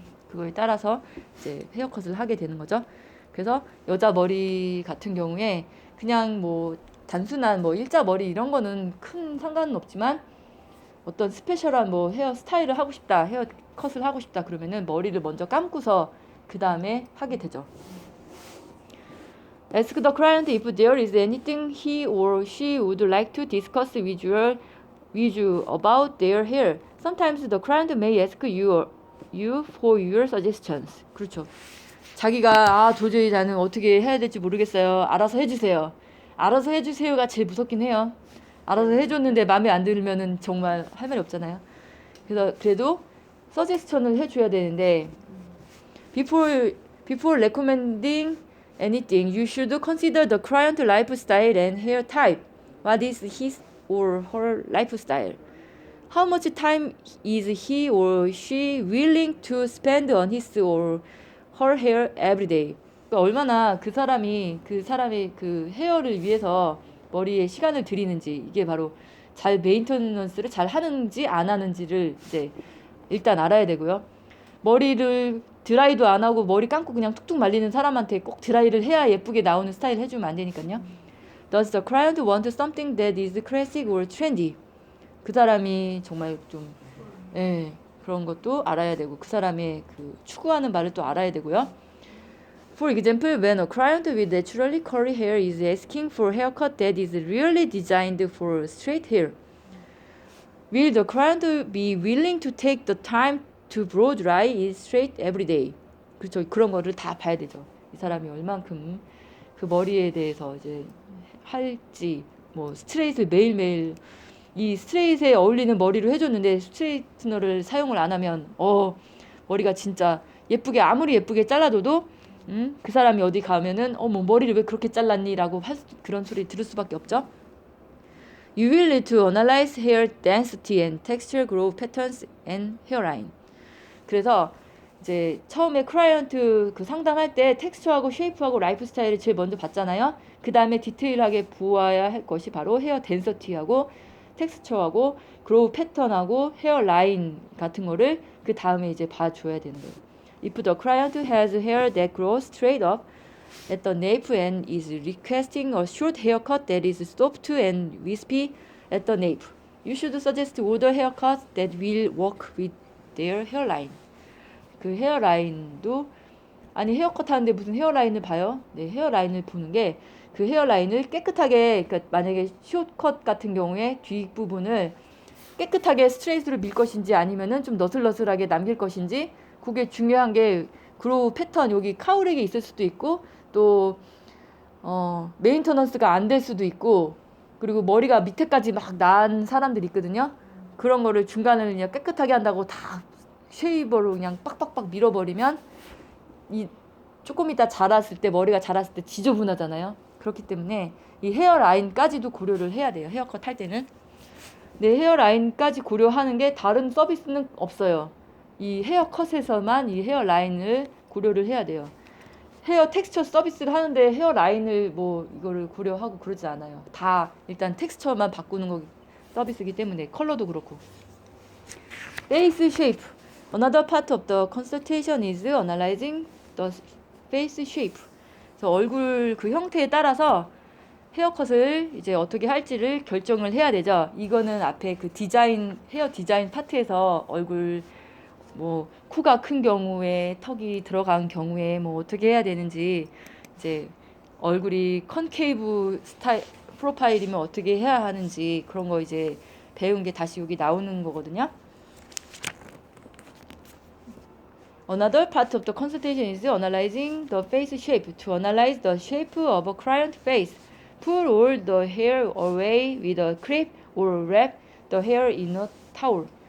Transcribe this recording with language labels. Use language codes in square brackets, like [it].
[ko] 그거에 따라서 이제 헤어컷을 하게 되는 거죠. 그래서 여자 머리 같은 경우에 그냥 뭐 단순한 뭐 일자 머리 이런 거는 큰 상관은 없지만 어떤 스페셜한 뭐 헤어 스타일을 하고 싶다, 헤어 컷을 하고 싶다 그러면은 머리를 먼저 감고서 그 다음에 하게 되죠. [en] Ask the client if there is anything he or she would like to discuss with you about their hair. Sometimes the client may ask you for your suggestions. [ko] 그렇죠. 자기가 도저히 나는 어떻게 해야 될지 모르겠어요. 알아서 해주세요. 알아서 해주세요가 제일 무섭긴 해요. 알아서 해줬는데 마음에 안 들면은 정말 할 말이 없잖아요. 그래서 그래도 서제스천을 해줘야 되는데 [en] before recommending anything, you should consider the client lifestyle and hair type. What is his or her lifestyle? How much time is he or she willing to spend on his or her hair every day? [ko] 그러니까 얼마나 그 사람의 그 헤어를 위해서 머리에 시간을 들이는지, 이게 바로 잘 메인터넌스를 잘 하는지 안 하는지를 이제 일단 알아야 되고요. 머리를 드라이도 안 하고 머리 감고 그냥 툭툭 말리는 사람한테 꼭 드라이를 해야 예쁘게 나오는 스타일 해주면 안 되니까요. [en] Does the client want something that is classic or trendy? [ko] 그 사람이 정말 좀 그런 것도 알아야 되고 그 사람의 그 추구하는 바를 또 알아야 되고요. [en] For example, when a client with naturally curly hair is asking for a haircut that is really designed for straight hair, will the client be willing to take the time to blow dry it straight every day? [ko] 그렇죠. 그런 거를 다 봐야 되죠. 이 사람이 얼만큼 그 머리에 대해서 이제 할지, 뭐 스트레이트를 매일매일 이 스트레이트에 어울리는 머리로 해줬는데 스트레이트너를 사용을 안 하면 머리가 진짜 예쁘게 아무리 예쁘게 잘라줘도 그 사람이 어디 가면은 뭐 머리를 왜 그렇게 잘랐니? 라고 그런 소리 들을 수밖에 없죠. [en] You will need to analyze hair density and texture, growth patterns and hairline. [ko] 그래서 이제 처음에 클라이언트 그 상담할 때 텍스처하고 쉐이프하고 라이프 스타일을 제일 먼저 봤잖아요. 그 다음에 디테일하게 보아야 할 것이 바로 헤어 덴서티하고 텍스처하고 그로우 패턴하고 헤어 라인 같은 거를 그 다음에 이제 봐줘야 되는 거예요. [en] If the client has hair that grows straight up at the nape and is requesting a short haircut that is soft and wispy at the nape, you should suggest older haircuts that will work with their hairline. [ko] 그 헤어라인도 아니 헤어컷 하는데 무슨 헤어라인을 봐요? 네, 헤어라인을 보는 게 그 헤어라인을 깨끗하게 그러니까 만약에 숏컷 같은 경우에 뒷부분을 깨끗하게 스트레이트로 밀 것인지 아니면은 좀 너슬너슬하게 남길 것인지 그게 중요한 게 그로우 패턴 여기 카우렉이 있을 수도 있고 또 메인터넌스가 안 될 수도 있고 그리고 머리가 밑에까지 막 난 사람들이 있거든요. 그런 거를 중간을 그냥 깨끗하게 한다고 다 쉐이버로 그냥 빡빡빡 밀어버리면 이 조금 이따 자랐을 때 머리가 자랐을 때 지저분하잖아요. 그렇기 때문에 이 헤어라인까지도 고려를 해야 돼요. 헤어컷 할 때는. 네, 헤어라인까지 고려하는 게 다른 서비스는 없어요. 이 헤어컷에서만 이 헤어라인을 고려를 해야 돼요. 헤어 텍스처 서비스를 하는데 헤어라인을 뭐 이거를 고려하고 그러지 않아요. 다 일단 텍스처만 바꾸는 거 서비스이기 때문에 컬러도 그렇고. [en] Face shape. Another part of the consultation is analyzing the face shape. [ko] 그래서 얼굴 그 형태에 따라서 헤어컷을 이제 어떻게 할지를 결정을 해야 되죠. 이거는 앞에 그 디자인 헤어 디자인 파트에서 얼굴 뭐 코가 큰 경우에 턱이 들어간 경우에 뭐 어떻게 해야 되는지 이제 얼굴이 컨케이브 스타일 프로파일이면 어떻게 해야 하는지 그런 거 이제 배운 게 다시 여기 나오는 거거든요. [en] Another part of the consultation is analyzing the face shape. To analyze the shape of a client face, pull all the hair away with a clip or wrap the hair in a towel.